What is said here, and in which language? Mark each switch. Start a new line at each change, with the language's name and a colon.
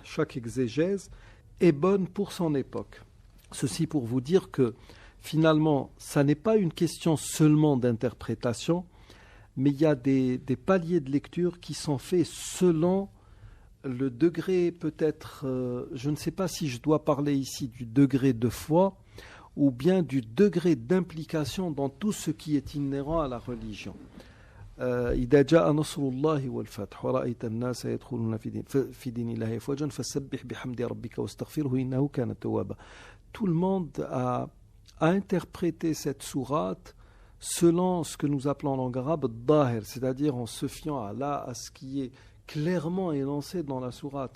French: Chaque exégèse est bonne pour son époque. Ceci pour vous dire que finalement, ça n'est pas une question seulement d'interprétation, mais il y a des paliers de lecture qui sont faits selon le degré, peut-être, je ne sais pas si je dois parler ici du degré de foi ou bien du degré d'implication dans tout ce qui est inhérent à la religion.
Arabic: إذا جاء نصر الله والفتح ورأيت الناس يدخلون في دين الله أفواجا فسبح بحمد ربك واستغفره إنه كان توابا.
French: Tout le monde a interprété cette sourate selon ce que nous appelons en langue arabe dahir, c'est-à-dire en se fiant à ce qui est clairement énoncé dans la sourate.